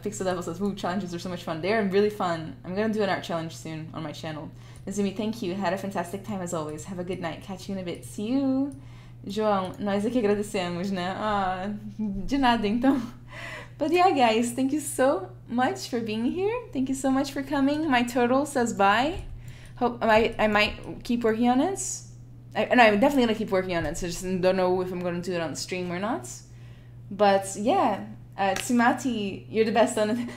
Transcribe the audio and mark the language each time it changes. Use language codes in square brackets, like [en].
[en] Pixel Devil says, "Woo, challenges are so much fun." They're really fun. I'm gonna do an art challenge soon on my channel. Nazumi, thank you. Had a fantastic time as always. Have a good night. Catch you in a bit. See you. [pt] João, nós aqui agradecemos, né? Ah, de nada, então. [en] But yeah, guys, thank you so much for being here. Thank you so much for coming. My turtle says bye. Hope I might keep working on it. I'm definitely gonna keep working on it. So just don't know if I'm gonna do it on the stream or not. But yeah, Tsumati, you're the best on it.